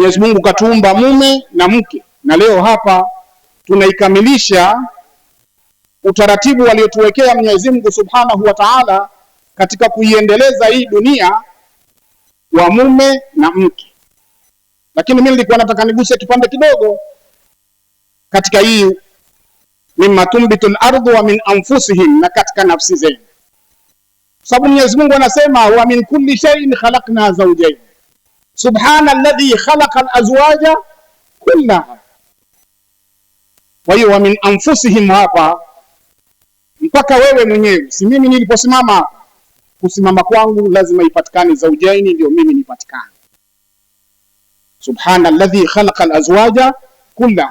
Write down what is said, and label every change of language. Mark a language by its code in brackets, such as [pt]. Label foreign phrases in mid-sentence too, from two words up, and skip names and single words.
[sw] Mwenyezi Mungu katuumba mume na mke, na leo hapa tunaikamilisha utaratibu aliotuwekea Mwenyezi Mungu [ar] سبحانه وتعالى [sw] katika kuiendeleza hii dunia wa mume na mke. Lakini mimi nilikuwa nataka niguse kipande kidogo katika hii [ar] مما تنبت الأرض ومن أنفسهم, [sw] na katika nafsi zenu, sababu Mwenyezi Mungu anasema [ar] ومن كل شيء خلقنا زوجين سبحان الذي خلق الأزواج كلها. [sw] Kwa hiyo [ar] ومن أنفسهم [sw] hapa mpaka wewe mwenyewe, si mimi niliposimama, kusimama kwangu lazima ipatikane zawjaini ndio mimi nipatikane. [ar] سبحان الذي خلق الأزواج كلها.